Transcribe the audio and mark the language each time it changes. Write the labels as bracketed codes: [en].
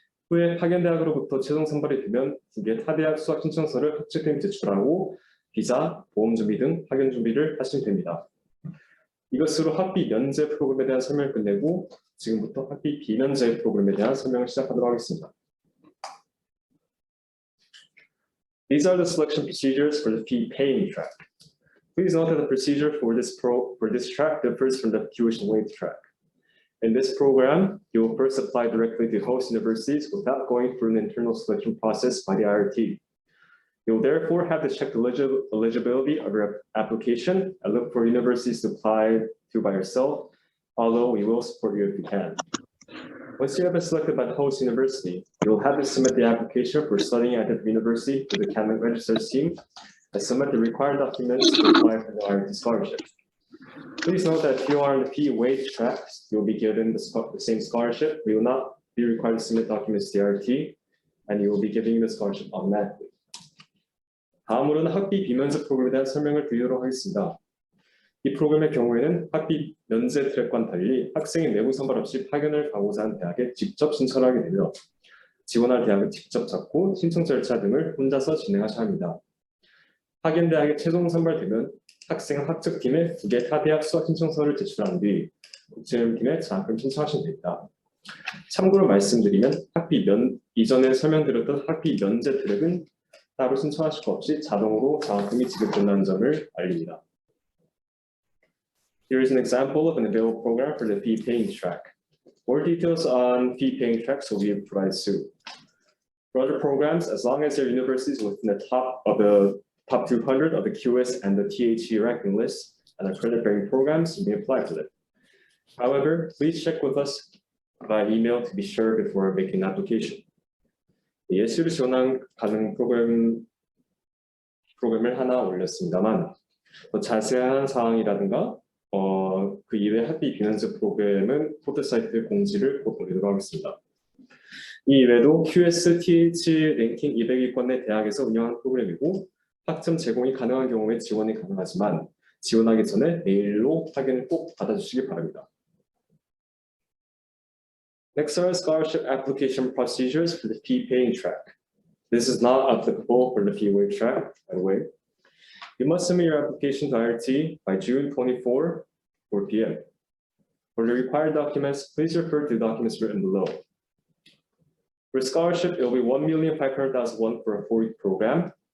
[ko] 후에 파견대학으로부터 최종 선발이 되면 두 개 타대학 수학 신청서를 학책팀에 제출하고 비자, 보험 준비 등 파견 준비를 하시면 됩니다. 이것으로 학비 면제 프로그램에 대한 설명을 끝내고 지금부터 학비 비면제 프로그램에 대한 설명을 시작하도록 하겠습니다. [en] These are the selection procedures for the fee paying track. Please note that the procedure for this track differs from the tuition waiver track. In this program, you will first apply directly to host universities without going through an internal selection process by the IRT. You will therefore have to check the eligibility of your application and look for universities to apply to by yourself, although we will support you if you can. Once you have been selected by the host university, you will have to submit the application for studying at the university to the academic registers team and submit the required documents to apply for the IRT scholarship. Please note that if you are on the fee waiver track, you will be given the same scholarship. We will not be required to submit documents to the IRT, and you will be giving the scholarship automatically. [ko] 다음으로는 학비 비면제 프로그램에 대한 설명을 드리도록 하겠습니다. 이 프로그램의 경우에는 학비 면제 트랙과는 달리 학생이 내부 선발 없이 파견을 가고자 하는 대학에 직접 신청을 하게 되며 지원할 대학을 직접 찾고 신청 절차 등을 혼자서 진행하셔야 합니다. 파견대학에 최종 선발되면 학생은 학책팀에 두 개 타대학 수학 신청서를 제출한 뒤 국제팀에 장학금 신청하시면 됩니다. 참고로 말씀드리면 이전에 설명드렸던 학비 면제 트랙은 따로 신청하실 것 없이 자동으로 장학금이 지급된다는 점을 알립니다. [en] Here is an example of an available program for the fee paying track. More details on fee paying tracks will be provided soon. For other programs, as long as your university is within the top 200 of the QS and the THE ranking list and are credit-bearing programs, you may apply for them. However, please check with us by email to be sure before making an application. [ko] 예술을 지원하는 가능 프로그램을 하나 올렸습니다만 더 자세한 사항이라든가 그 이외의 학비 비면제 프로그램은 포털 사이트 공지를 꼭 올리도록 하겠습니다. 이 이외에도 QS, TH 랭킹 200위권의 대학에서 운영하는 프로그램이고 학점 제공이 가능한 경우에 지원이 가능하지만 지원하기 전에 메일로 확인을 꼭 받아주시기 바랍니다. [en] Next are scholarship application procedures for the fee paying track. This is not applicable for the fee waiver track, by the way. You must submit your application to IRT by June 24, 4 p.m. For the required documents, please refer to the documents written below. For scholarship, it will be 1,500,000 won for a 4-week program.